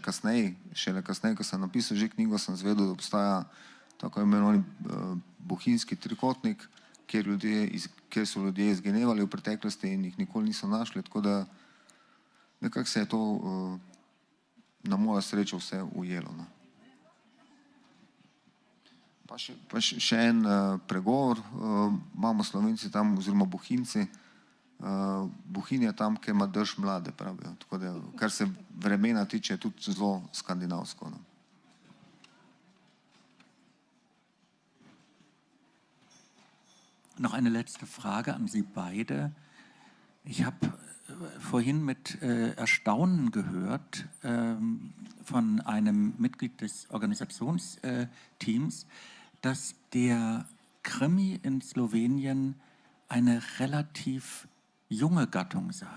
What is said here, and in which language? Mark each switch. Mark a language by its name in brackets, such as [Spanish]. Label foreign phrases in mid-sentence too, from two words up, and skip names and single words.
[Slovenian] Šele kasneje, ko sem napisal že knjigo, sem zvedel, da obstaja tako imenovani bohinjski trikotnik, kjer so ljudje izginevali v preteklosti in jih nikoli niso našli, tako da nekako se je to na mojo srečo vse ujelo. Pa še en pregovor imamo Slovenci tam, oziroma Bohinjci. Bohinj je tam, kjer ima drž mlade, pravijo. Tako da, kar se vremena tiče, je tudi zelo skandinavsko. [German] Noch eine letzte Frage an Sie beide. Ich habe vorhin mit Erstaunen gehört von einem Mitglied des Organisationsteams, dass der Krimi in Slowenien eine relativ junge Gattung sei.